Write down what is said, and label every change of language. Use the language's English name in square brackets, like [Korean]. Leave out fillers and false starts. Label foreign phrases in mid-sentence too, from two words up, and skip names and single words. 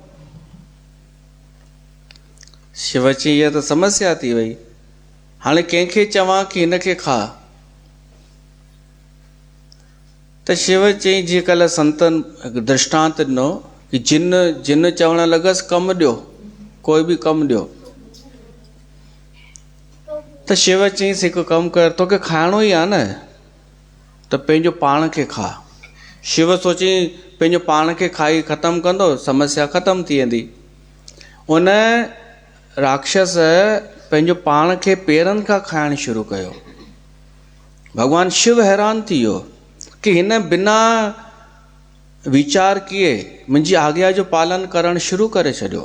[Sindhi] शिव चई इहा त समस्या थी वई हाणे कंहिंखे चवां की हिनखे खा त शिव चई जीअं कल्ह संतनि दृष्टांत ॾिनो कि जिन चवणु लॻसि कमु ॾियो, कोई बि कमु ॾियो। त शिव चईंसि हिकु कमु कर, तोखे खाइणो ई आहे न त पंहिंजो पाण खे खा। शिव सोची पंहिंजो पाण खे खाई ख़तमु कंदो, समस्या ख़तमु थी वेंदी। उन राक्षस पंहिंजो पाण खे पेरनि खां खाइणु शुरू कयो। भॻवानु शिव हैरान थी वियो कि हिन [Hindi] बिना वीचार किए [Sindhi] मुंहिंजी आज्ञा जो पालन करणु शुरू करे छॾियो।